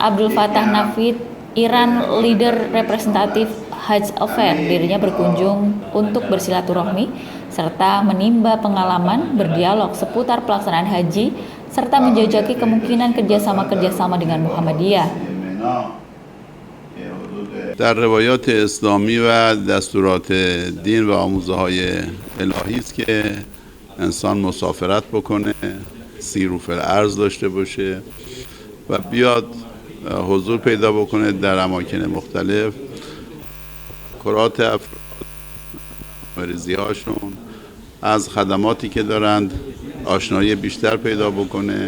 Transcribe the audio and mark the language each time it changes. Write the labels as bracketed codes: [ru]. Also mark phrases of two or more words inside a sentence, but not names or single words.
[en] Abdul Fattah Nafit, Iran Leader Representatif Hajj Affair. [id] Dirinya berkunjung untuk bersilaturahmi serta menimba pengalaman, berdialog seputar pelaksanaan haji, serta menjajaki kemungkinan kerjasama dengan Muhammadiyah. [fa] در روایات اسلامی و دستورات دین و آموزه‌های الهی است که انسان مسافرت بکنه، سیر و الارض داشته باشه و بیاد حضور پیدا بکنه در اماکن مختلف، کرات افراد، مریضی هاشون، از خدماتی که دارند آشنایی بیشتر پیدا بکنه.